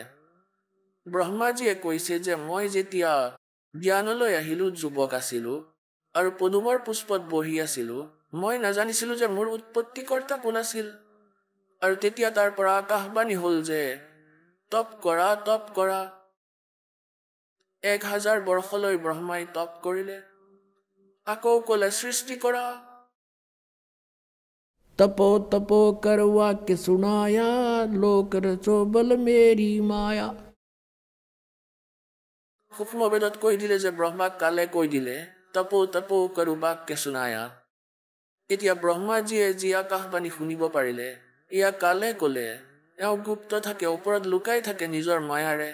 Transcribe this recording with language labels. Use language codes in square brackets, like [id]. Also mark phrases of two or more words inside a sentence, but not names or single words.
[as] ব্ৰহ্মাজীয়ে কৈছে যে মই যেতিয়া জ্ঞানলৈ আহিলো, যুৱক আছিলো, আৰু পদুমৰ পুষ্পত বহি আছিলো, মই নাজানিছিলো যে মোৰ উৎপত্তিকৰ্তা কোন আছিল। আৰু তেতিয়া তাৰ পৰা আকাশবাণী হ'ল যে তপ কৰা তপ কৰা। 1000 বৰ্ষলৈ ব্ৰহ্মাই তপ কৰিলে। আকৌ ক'লে সৃষ্টি কৰা। তপো তপো কৰ [hi] वाक्य सुनाया लोक रचो बल मेरी माया। [as] সূক্ষ্ম বেদত কৈ দিলে যে ব্ৰহ্মাক কালে কৈ দিলে [hi] तपो तपो करो वाक्य सुनाया। [as] এতিয়া ব্ৰহ্মাজীয়ে যি আকাশবাণী শুনিব পাৰিলে এয়া কালে ক'লে। এওঁ গুপ্ত থাকে, ওপৰত লুকাই থাকে নিজৰ মায়াৰে।